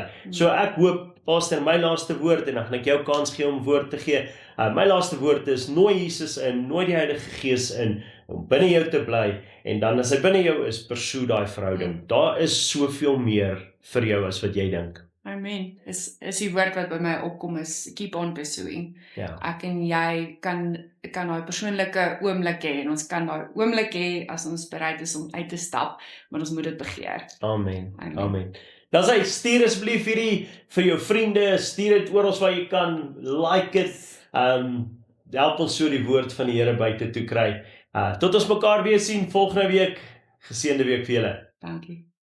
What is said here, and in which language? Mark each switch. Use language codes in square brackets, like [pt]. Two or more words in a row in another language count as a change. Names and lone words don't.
[af] So ek hoop, Pastor, my laaste woord, en dan gaan ek jou kans gee om woord te gee. My laaste woord is, nooi Jesus in, nooi die Heilige Gees in, om binne jou te bly, en dan as hy binne jou is, pursue daai verhouding. Daar is soveel meer vir jou as wat jy dink. Amen. Is die woord wat by my opkom is, [en] keep on pursuing. [af] Ja. Ek en jy kan daai persoonlike oomblik hê, en ons kan daai oomblik hê as ons bereid is om uit te stap, maar ons moet dit begeer. Amen. Dan sê, stuur asseblief hierdie vir jou vriende, stuur dit oral waar jy kan, [en] like it, [af] help ons so die woord van die Here buite toe kry. Tot ons mekaar weer sien volgende week, geseënde week vir julle. Dankie.